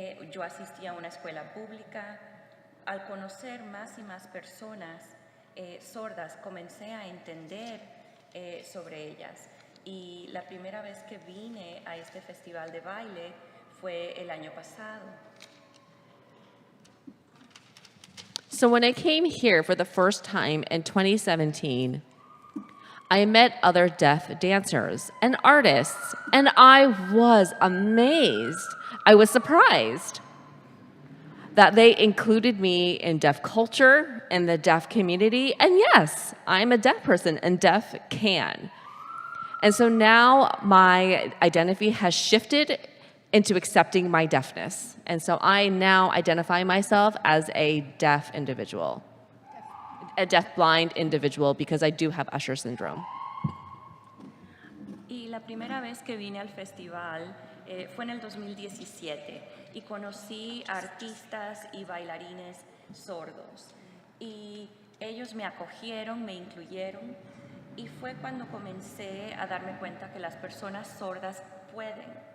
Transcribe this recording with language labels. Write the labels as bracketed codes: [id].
[es] Yo asistí a una escuela pública. Al conocer más y más personas sordas, comencé a entender sobre ellas. Y la primera vez que vine a este festival de baile fue el año pasado. [en] So when I came here for the first time in 2017, I met other deaf dancers and artists, and I was amazed. I was surprised that they included me in deaf culture and the deaf community. And yes, I'm a deaf person, and deaf can. And so now my identity has shifted into accepting my deafness. And so I now identify myself as a deaf individual, a deaf-blind individual, because I do have Usher syndrome. [es] Y la primera vez que vine al festival fue en el 2017 y conocí a artistas y bailarines sordos. Y ellos me acogieron, me incluyeron, y fue cuando comencé a darme cuenta que las personas sordas pueden.